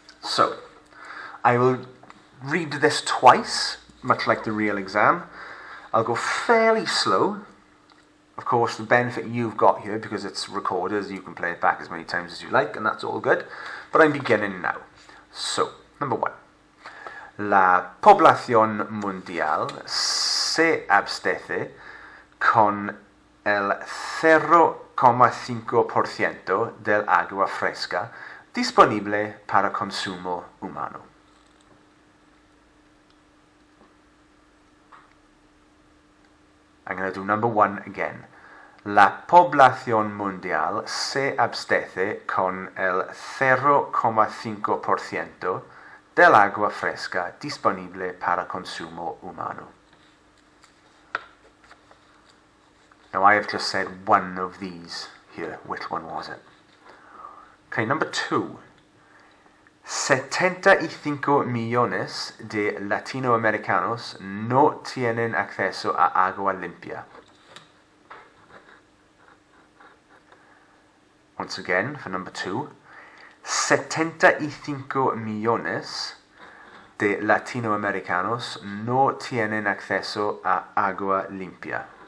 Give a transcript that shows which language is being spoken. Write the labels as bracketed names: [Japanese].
[English] So I will read this twice, much like the real exam. I'll go fairly slow. Of course, the benefit you've got here, because it's recorded, you can play it back as many times as you like, and that's all good. But I'm beginning now. So, number 1. [Spanish] La población mundial se abastece con el 0,5% del agua fresca disponible para consumo humano. [English] I'm going to do number 1 again. [Spanish] La población mundial se abastece con el 0,5% del agua fresca disponible para consumo humano. [English] Now I have just said one of these here. Which one was it? Okay, number 2. [Spanish] 75 millones de latinoamericanos no tienen acceso a agua limpia. [English] once again, for number 2, [Spanish] 75 millones de latinoamericanos no tienen acceso a agua limpia.